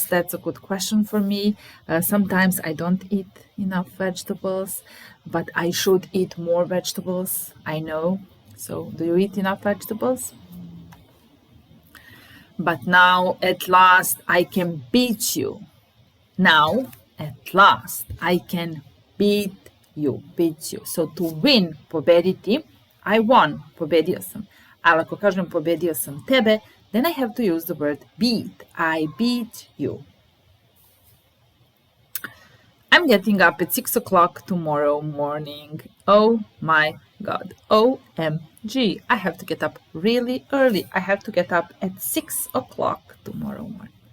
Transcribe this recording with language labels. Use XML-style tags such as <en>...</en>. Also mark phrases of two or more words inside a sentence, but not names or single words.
<en>That's a good question for me. Sometimes I don't eat enough vegetables, but I should eat more vegetables, I know. So, do you eat enough vegetables? But now, at last, I can beat you. Now, at last, I can beat you. So, to win,</en> <sr>pobediti,</sr> <en>I won,</en> <sr>pobedio sam. Ali ako kažem pobedio sam tebe,</sr> <en>then I have to use the word beat. I beat you. I'm getting up at 6 o'clock tomorrow morning. Oh my God. OMG. I have to get up really early. I have to get up at 6 o'clock tomorrow morning.</en>